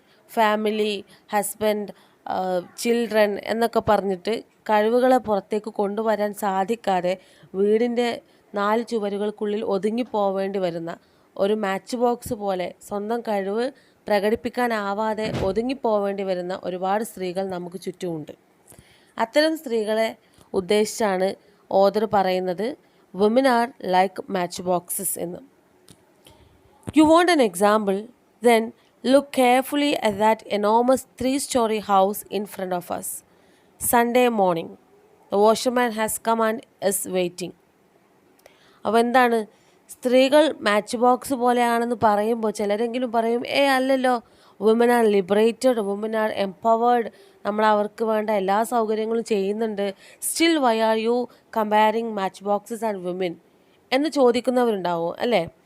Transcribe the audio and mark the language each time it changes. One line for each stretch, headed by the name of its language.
Malayalam: Family, husband, children എന്നൊക്കെ പറഞ്ഞിട്ട് കഴിവുകളെ പുറത്തേക്ക് കൊണ്ടുവരാൻ സാധിക്കാതെ വീടിൻ്റെ 4 ചുവരുകൾക്കുള്ളിൽ ഒതുങ്ങിപ്പോവേണ്ടി വരുന്ന ഒരു മാച്ച് ബോക്സ് പോലെ സ്വന്തം കഴിവ് പ്രകടിപ്പിക്കാനാവാതെ ഒതുങ്ങിപ്പോവേണ്ടി വരുന്ന ഒരുപാട് സ്ത്രീകൾ നമുക്ക് ചുറ്റുമുണ്ട്. അത്തരം സ്ത്രീകളെ ഉദ്ദേശിച്ചാണ് ഓതർ പറയുന്നത്
English: woman are like match boxes
Malayalam: എന്ന്.
English: You want an example? Then look carefully at that enormous 3-story house in front of us. Sunday morning. The washerman has come and is waiting.
Malayalam: അപ്പോൾ എന്താണ്? സ്ത്രീകൾ match box പോലെയാണെന്ന് പറയുമ്പോൾ ചിലരെങ്കിലും പറയും, അല്ലല്ലോ,
English: woman are liberated, woman are empowered,
Malayalam: നമ്മൾ അവർക്ക് വേണ്ട എല്ലാ സൗകര്യങ്ങളും ചെയ്യുന്നുണ്ട്.
English: still why are you comparing match boxes and woman
Malayalam: എന്ന് ചോദിക്കുന്നവരുണ്ടാവും അല്ലേ?